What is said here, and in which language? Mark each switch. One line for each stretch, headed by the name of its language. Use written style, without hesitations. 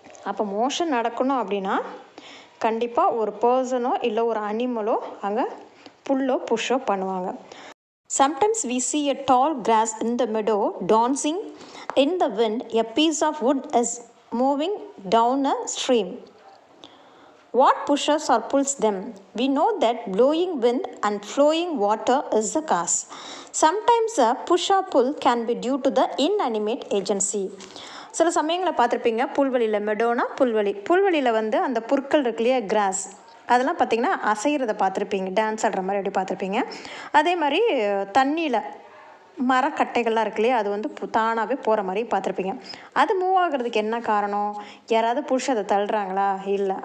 Tamil: அப்போ மோஷன் நடக்கணும் அப்படின்னா கண்டிப்பாக ஒரு பர்சனோ இல்லை ஒரு அனிமலோ அங்கே புல்லோ புஷ்ஷோ பண்ணுவாங்க.
English: Sometimes we see a tall grass in the meadow dancing in the wind. A piece of wood is moving down a stream. What pushes or pulls them? We know that blowing wind and flowing water is the cause. Sometimes a push or pull can be due to the inanimate agency.
Tamil: சில சமயங்களை பார்த்துருப்பீங்க, புல்வெளியில் Madonna புல்வெளியில் வந்து அந்த புற்கள் இருக்கு இல்லையா, cross, அதெல்லாம் பார்த்திங்கன்னா அசைகிறத பார்த்துருப்பீங்க, டான்ஸ் ஆடுற மாதிரி அப்படி பார்த்துருப்பீங்க. அதே மாதிரி தண்ணியில் மரக்கட்டைகள்லாம் இருக்கு இல்லையா, அது வந்து தானாகவே போகிற மாதிரி பார்த்துருப்பீங்க. அது மூவ் ஆகிறதுக்கு என்ன காரணம்? யாராவது புஷ் அதை தள்ளுறாங்களா? இல்லை.